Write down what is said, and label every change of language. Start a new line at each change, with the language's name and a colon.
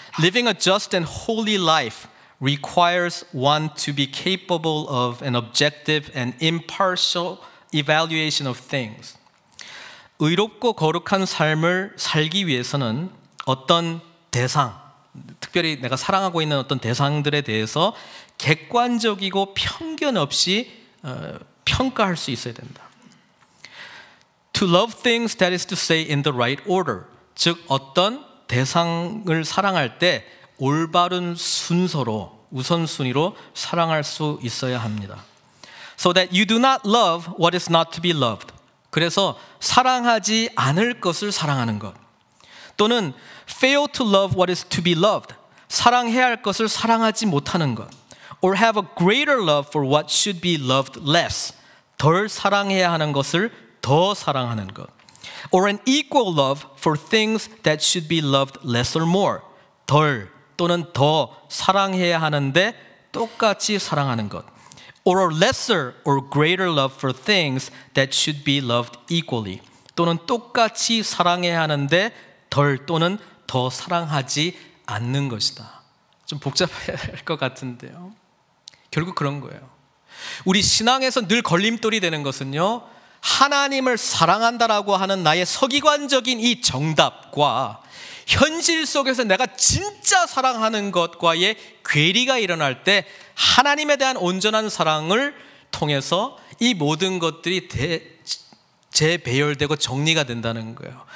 English: Living a just and holy life requires one to be capable of an objective and impartial evaluation of things.
Korean: 의롭고 거룩한 삶을 살기 위해서는 어떤 대상, 특별히 내가 사랑하고 있는 어떤 대상들에 대해서 객관적이고 편견 없이 평가할 수 있어야 된다.
English: To love things, that is to say, in the right order.
Korean: 즉 어떤 대상을 사랑할 때 올바른 순서로, 우선순위로 사랑할 수 있어야 합니다.
English: So that you do not love what is not to be loved.
Korean: 그래서 사랑하지 않을 것을 사랑하는 것, 또는
English: fail to love what is to be loved.
Korean: 사랑해야 할 것을 사랑하지 못하는 것.
English: Or have a greater love for what should be loved less.
Korean: 덜 사랑해야 하는 것을 더 사랑하는 것.
English: Or an equal love for things that should be loved less or more.
Korean: 덜 또는 더 사랑해야 하는데 똑같이 사랑하는 것.
English: Or a lesser or greater love for things that should be loved equally.
Korean: 또는 똑같이 사랑해야 하는데 덜 또는 더 사랑하지 않는 것이다. 좀 복잡해야 할 것 같은데요, 결국 그런 거예요. 우리 신앙에서 늘 걸림돌이 되는 것은요, 하나님을 사랑한다라고 하는 나의 서기관적인 이 정답과 현실 속에서 내가 진짜 사랑하는 것과의 괴리가 일어날 때 하나님에 대한 온전한 사랑을 통해서 이 모든 것들이 재배열되고 정리가 된다는 거예요.